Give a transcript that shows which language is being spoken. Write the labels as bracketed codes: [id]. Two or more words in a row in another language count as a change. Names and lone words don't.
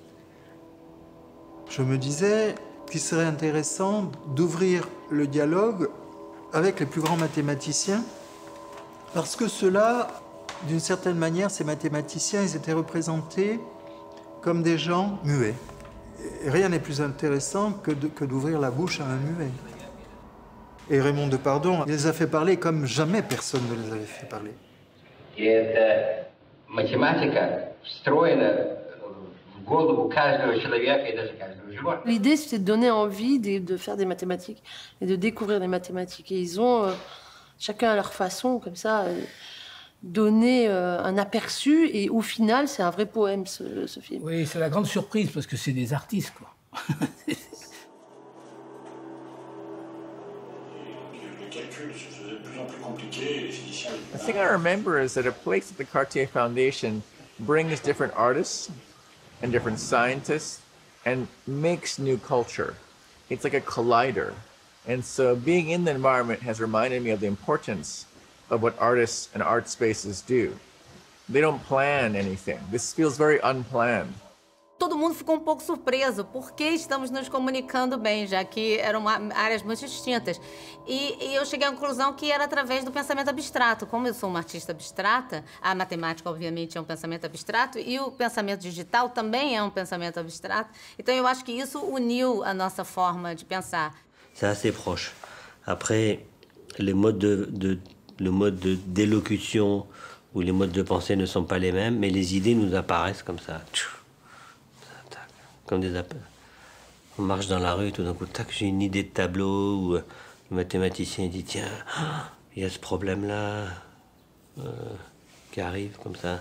[fr] Je me disais qu'il serait intéressant d'ouvrir le dialogue avec les plus grands mathématiciens, parce que ceux-là, d'une certaine manière, ces mathématiciens, ils étaient représentés comme des gens muets. Et rien n'est plus intéressant que d'ouvrir la bouche à un muet. Et Raymond Depardon les a fait parler comme jamais personne ne les avait fait parler. [ru] И эта математика встроена в голову каждого человека и даже каждого животного. [fr] L'idée, c'était de donner envie de faire des mathématiques et de découvrir des mathématiques. Et ils ont, chacun à leur façon, comme ça, donné un aperçu. Et au final, c'est un vrai poème, ce film. Oui, c'est la grande surprise, parce que c'est des artistes, quoi. [en] The thing I remember is that a place at the Cartier Foundation brings different artists and different scientists and makes new culture. It's like a collider. And so being in the environment has reminded me of the importance of what artists and art spaces do. They don't plan anything. This feels very unplanned. [pt] Todo mundo ficou um pouco surpreso, porque estamos nos comunicando bem, já que eram áreas muito distintas. E eu cheguei à conclusão que era através do pensamento abstrato. Como eu sou uma artista abstrata, a matemática, obviamente, é um pensamento abstrato, e o pensamento digital também é um pensamento abstrato. Então, eu acho que isso uniu a nossa forma de pensar. [fr] C'est assez proche. Après, le mode d'élocution ou les modes de pensée ne sont pas les mêmes, mais les idées nous apparaissent comme ça. Comme des appels. On marche dans la rue et tout d'un coup, tac, j'ai une idée de tableau, ou le mathématicien dit, tiens, il y a ce problème-là qui arrive comme ça.